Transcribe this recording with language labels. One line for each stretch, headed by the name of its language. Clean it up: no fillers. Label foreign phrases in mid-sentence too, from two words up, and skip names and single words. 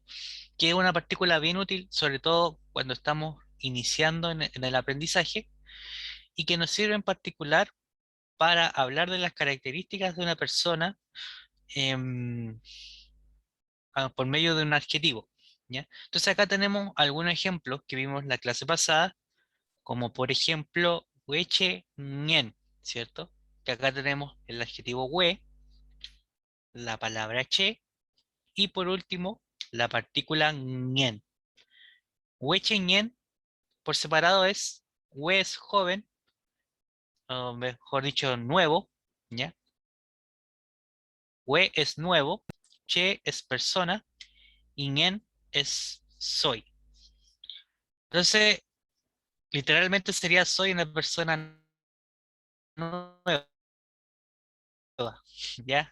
Spanish: Que es una partícula bien útil, sobre todo cuando estamos iniciando en el aprendizaje y que nos sirve en particular para hablar de las características de una persona em, por medio de un adjetivo, ¿ya? Entonces acá tenemos algunos ejemplos que vimos en la clase pasada, como por ejemplo,
Mapuche: hueche ñen,
Spanish: ¿cierto? Que acá tenemos el adjetivo hue, la palabra che, y por último, la partícula ñen.
Mapuche: Hueche ñen,
Spanish: por separado es, hue es joven, o mejor dicho, nuevo, ¿ya? Hue es nuevo, che es persona, y ñen es soy. Entonces, literalmente sería soy una persona nueva, ¿ya?